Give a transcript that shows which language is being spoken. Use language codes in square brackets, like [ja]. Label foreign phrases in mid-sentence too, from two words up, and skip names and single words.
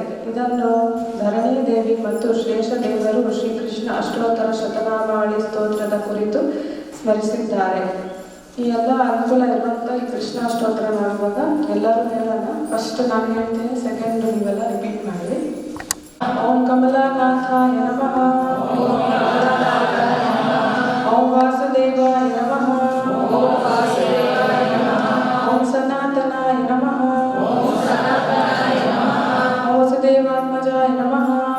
[kn] ಇದನ್ನು ಧರಣಿ ದೇವಿ ಮತ್ತು ಶೇಷದೇವರು ಶ್ರೀಕೃಷ್ಣ ಅಷ್ಟೋತ್ತರ ಶತನಾಮಾವಳಿ ಸ್ತೋತ್ರದ ಕುರಿತು ಸ್ಮರಿಸಿದ್ದಾರೆ. ಈ ಎಲ್ಲ ಅನುಕೂಲ ಇರುವಂಥ ಈ ಕೃಷ್ಣ ಅಷ್ಟೋತ್ತರ ಮಾಡುವಾಗ ಎಲ್ಲರೂ ಹೇಳೋಣ. ಫಸ್ಟ್ ನಾನು ಹೇಳ್ತೀನಿ, ಸೆಕೆಂಡ್ ನೀವೆಲ್ಲ ರಿಪೀಟ್ ಮಾಡಿ. [sa] ಓಂ ಕಮಲಾನಾಥಾಯ ನಮಃ. ಓಂ ವಾಸುದೇವಾಯ ನಮಃ. ಓಂ ಸನಾತನಾಯ ನಮಃ. ಓಂ ವಸುದೇವಾತ್ಮಜಾಯ ನಮಃ.